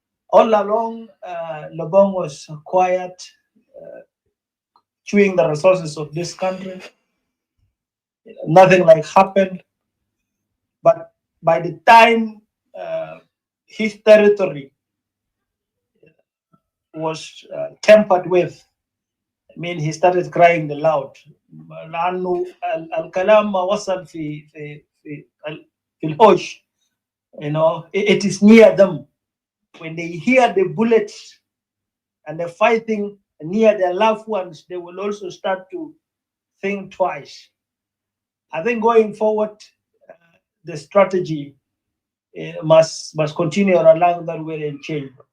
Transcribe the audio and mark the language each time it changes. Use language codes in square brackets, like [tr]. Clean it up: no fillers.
[en] All along, Lobong was quiet, chewing the resources of this country. Nothing like happened. But by the time his territory was tampered with, I mean, he started crying loud. [ar] لأنه الكلام وصل في الحوش. [en] It is near them. When they hear the bullets and the fighting near their loved ones, they will also start to think twice. I think going forward, the strategy must continue along that way and change.